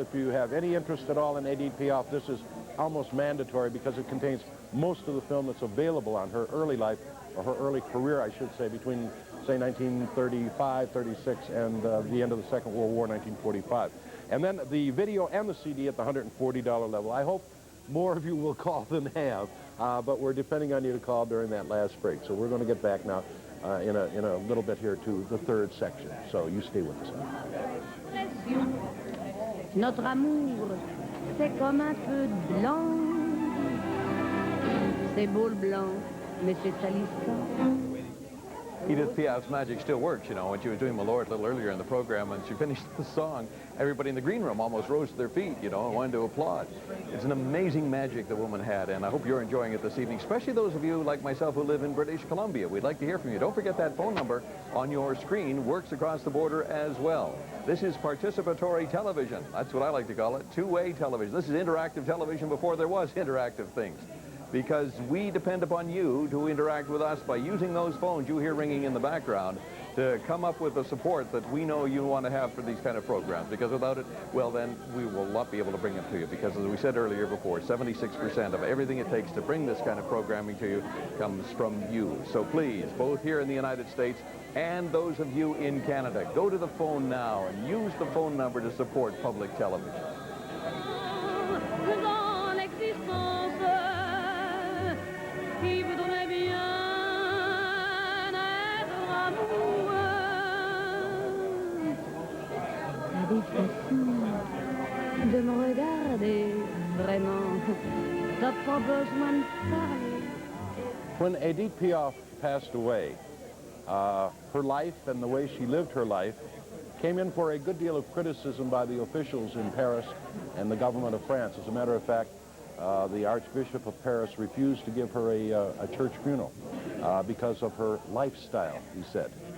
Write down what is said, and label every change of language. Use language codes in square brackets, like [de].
[en] If you have any interest at all in Edith Piaf, this is almost mandatory because it contains most of the film that's available on her early life, or her early career, I should say, between, say, 1935, 36, and the end of the Second World War, 1945. And then the video and the CD at the $140 level. I hope more of you will call than have, but we're depending on you to call during that last break. So we're going to get back now in a little bit here to the third section. So you stay with us. [fr] Notre amour, c'est comme un peu de blanc. C'est beau le blanc, mais c'est salissant. [en] Edith Piaf's magic still works, you know. When she was doing Malort a little earlier in the program, and she finished the song, everybody in the green room almost rose to their feet, you know, and wanted to applaud. It's an amazing magic the woman had, and I hope you're enjoying it this evening, especially those of you like myself who live in British Columbia. We'd like to hear from you. Don't forget that phone number on your screen works across the border as well. This is participatory television. That's what I like to call it, two-way television. This is interactive television before there was interactive things, because we depend upon you to interact with us by using those phones you hear ringing in the background to come up with the support that we know you want to have for these kind of programs, because without it, well, then we will not be able to bring it to you, because as we said earlier before, 76% of everything it takes to bring this kind of programming to you comes from you. So please, both here in the United States and those of you in Canada, go to the phone now and use the phone number to support public television. [fr] Dans l'existence qui voudrait bien être amoureux. C'est difficile de me regarder vraiment. T'as pas besoin de parler. [en] When Edith Piaf passed away, her life and the way she lived her life came in for a good deal of criticism by the officials in Paris and the government of France. As a matter of fact, the Archbishop of Paris refused to give her a church funeral because of her lifestyle, he said.